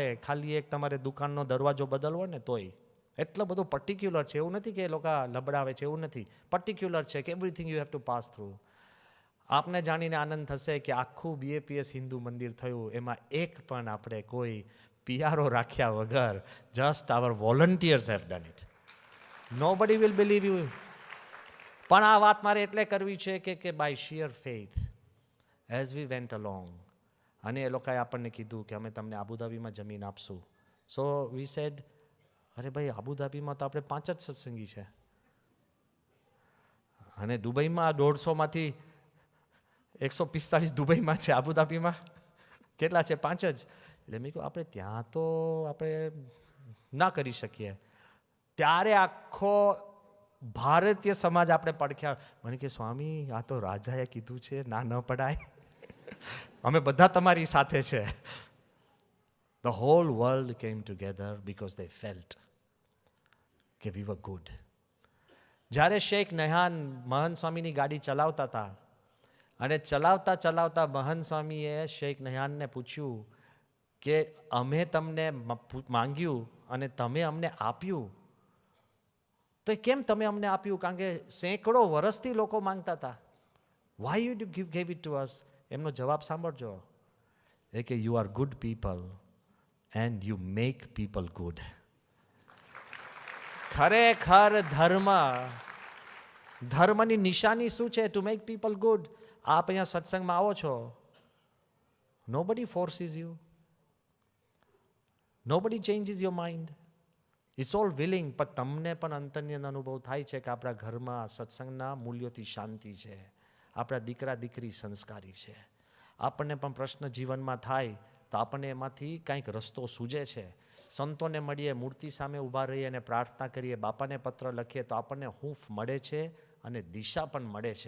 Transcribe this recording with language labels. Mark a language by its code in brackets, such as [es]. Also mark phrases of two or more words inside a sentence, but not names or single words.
[gu] ખાલી એક તમારે દુકાનનો દરવાજો બદલવો ને તોય. એટલું બધું પર્ટિક્યુલર છે. એવું નથી કે એ લોકો લબડાવે છે, એવું નથી. પર્ટિક્યુલર છે કે [en] everything you have to pass through. [gu] આપને જાણીને આનંદ થશે કે આખું BAPS હિન્દુ મંદિર થયું, એમાં એક પણ આપણે કોઈ PRO રાખ્યા વગર, જસ્ટ [en] our volunteers have done it. Nobody will believe you. [gu] પણ આ વાત મારે એટલે કરવી છે કે [en] by sheer faith as we went along. [gu] અને એ લોકોએ આપણને કીધું કે અમે તમને આબુધાબીમાં જમીન આપશું. [en] so we said, [gu] અરે ભાઈ આબુધાબીમાં તો આપણે 5 જ સત્સંગી છે અને દુબઈમાં 150માંથી 145 દુબઈમાં છે, આબુધાબીમાં કેટલા છે? 5 જ. એટલે મેં કહ્યું આપણે ત્યાં તો આપણે ના કરી શકીએ. ત્યારે આખો ભારતીય સમાજ આપણે પડખ્યા. મને કે સ્વામી આ તો રાજાએ કીધું છે, ના ન પડાય, અમે બધા તમારી સાથે છે. [en] The whole world came together because they felt કે we were good. [gu] જ્યારે શેખ નહાન મહંત સ્વામીની ગાડી ચલાવતા હતા અને ચલાવતા ચલાવતા મહંત સ્વામીએ શેખ નહાનને પૂછ્યું કે અમે તમને માંગ્યું અને તમે અમને આપ્યું, તો કેમ તમે અમને આપ્યું? કારણ કે સેંકડો વર્ષથી લોકો માંગતા હતા. [en] Why you gave it to us? [gu] એમનો જવાબ સાંભળજો, એ કે [en] you are good people and you make people good. [gu] ખરેખર ધર્મની નિશાની શું છે? [en] to make people good. [gu] આપ અહીંયા સત્સંગમાં આવો છો, [en] nobody forces you, nobody changes your mind, it's all willing. [gu] પણ તમને પણ અંતરની અંદર અનુભવ થાય છે કે આપણા ઘરમાં સત્સંગના મૂલ્યોથી શાંતિ છે, આપણા દીકરા દીકરી સંસ્કારી છે. આપણને પણ પ્રશ્ન જીવનમાં થાય તો આપણને એમાંથી કંઈક રસ્તો સૂજે છે. સંતોને મળીએ, મૂર્તિ સામે ઊભા રહીએ અને પ્રાર્થના કરીએ, બાપાને પત્ર લખીએ તો આપણને હૂંફ મળે છે અને દિશા પણ મળે છે.